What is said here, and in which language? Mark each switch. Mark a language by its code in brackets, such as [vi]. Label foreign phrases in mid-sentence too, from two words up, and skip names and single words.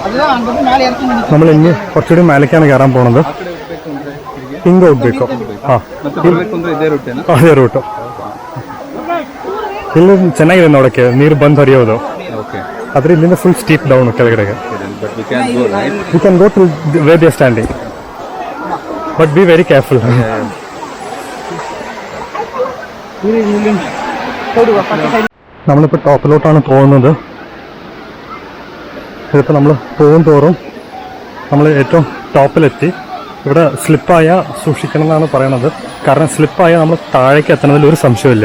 [ml] നമ്മൾ ഇനി കുറച്ചുകൂടി മേലേക്കാണ് കയറാൻ പോണത്. [kn] ಹಿಂಗೆ ಹೋಗ್ಬೇಕು. ಅದೇ ರೂಟು. ಇಲ್ಲಿ ಚೆನ್ನಾಗಿದೆ ನೋಡಕ್ಕೆ, ನೀರು ಬಂದು ಹರಿಯೋದು. ಆದ್ರೆ ಇಲ್ಲಿಂದ [en] full steep down [kn] ಕೆಳಗಡೆಗೆ. [en] We can go to where they standing, but be very careful. [ml] നമ്മളിപ്പോൾ ടോപ്പിലോട്ടാണ് പോകുന്നത്. ഇതിപ്പോൾ നമ്മൾ പോകും തോറും നമ്മൾ ഏറ്റവും ടോപ്പിലെത്തി. ഇവിടെ സ്ലിപ്പായാൽ സൂക്ഷിക്കണം എന്നാണ് പറയണത്. കാരണം സ്ലിപ്പായാൽ നമ്മൾ താഴേക്ക് എത്തണതിൽ ഒരു സംശയമില്ല.